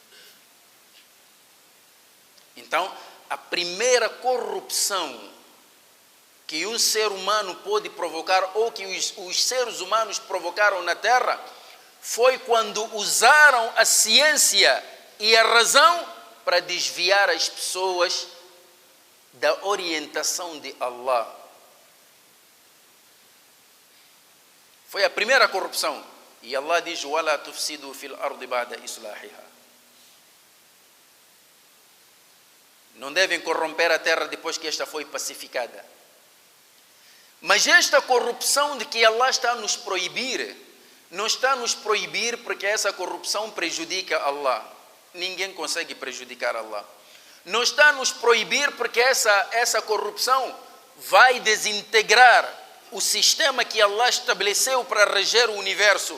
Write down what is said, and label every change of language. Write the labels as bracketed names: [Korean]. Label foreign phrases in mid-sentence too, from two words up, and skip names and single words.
[Portuguese] Então, a primeira corrupção que um ser humano pôde provocar, ou que os seres humanos provocaram na Terra, foi quando usaram a ciência e a razão para desviar as pessoas da orientação de Allah. Foi a primeira corrupção. E Allah diz: [Arabic] وَلَا تُفْسِدُوا فِي الْأَرْضِ بَعْدَ إِصْلَاحِهَا. [Portuguese] Não devem corromper a terra depois que esta foi pacificada. Mas esta corrupção de que Allah está a nos proibir, não está a nos proibir porque essa corrupção prejudica Allah. Ninguém consegue prejudicar Allah. Não está a nos proibir porque essa corrupção vai desintegrar o sistema que Allah estabeleceu para reger o universo.